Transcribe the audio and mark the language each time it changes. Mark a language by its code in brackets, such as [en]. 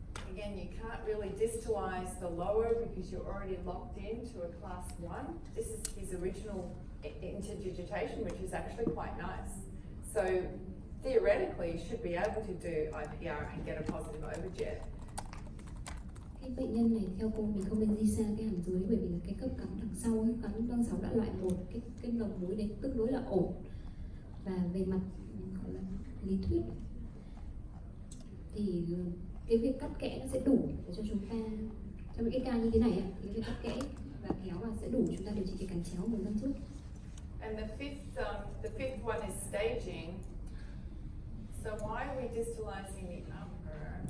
[en] Again, you can't really distalize the lower because you're already locked into a class 1. This is his original interdigitation, which is actually quite nice. So theoretically you should be able to do IPR and get a positive overjet. [vi] Cái bệnh nhân này theo cô mình không nên di xa cái hàm dưới bởi vì là cái khớp cắn đằng sau ấy, cắn đằng sau đã loại một cái đầu mũi đấy tương đối là ổn, và về mặt gọi là lý thuyết thì cái việc cắt kẽ nó sẽ đủ để cho chúng ta trong những cái ca như thế này ấy, cái việc cắt kẽ và kéo vào sẽ đủ chúng ta điều trị cái cắn chéo một răng trước. [en] And the fifth one is staging. So why are we distalizing the upper?